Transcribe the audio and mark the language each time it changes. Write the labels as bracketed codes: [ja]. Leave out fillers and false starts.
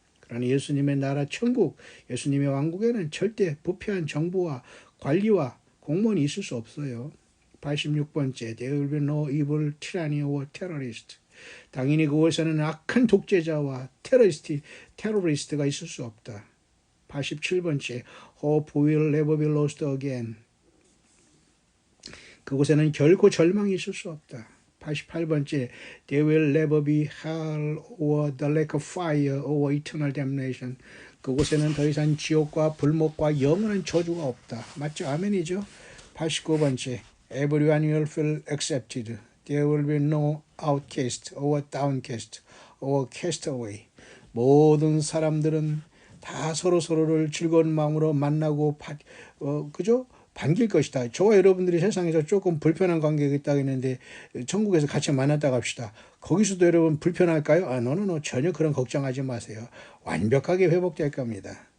[ko] 그러나 예수님의 나라 천국, 예수님의 왕국에는 절대 부패한 정부와 관리와 공무원이 있을 수 없어요. [en] 86번째 There will be no evil tyranny or terrorist. [ko] 당연히 그곳에는 악한 독재자와 테러리스트가 있을 수 없다. [en] 87번째 Hope will never be lost again. [ko] 그곳에는 결코 절망이 있을 수 없다. [en] 88번째 There will never be hell or the lake of fire or eternal damnation. [ko] 그곳에는 더 이상 지옥과 불목과 영원한 저주가 없다. 맞죠? 아멘이죠? [en] 89번째 Everyone will feel accepted. There will be no outcast or downcast or castaway. [ko] 모든 사람들은 다 서로를 즐거운 마음으로 만나고 그죠? 반길 것이다. 저와 여러분들이 세상에서 조금 불편한 관계가 있다고 했는데 천국에서 같이 만났다고 합시다. 거기서도 여러분 불편할까요? 노 전혀 그런 걱정하지 마세요. 완벽하게 회복될 겁니다.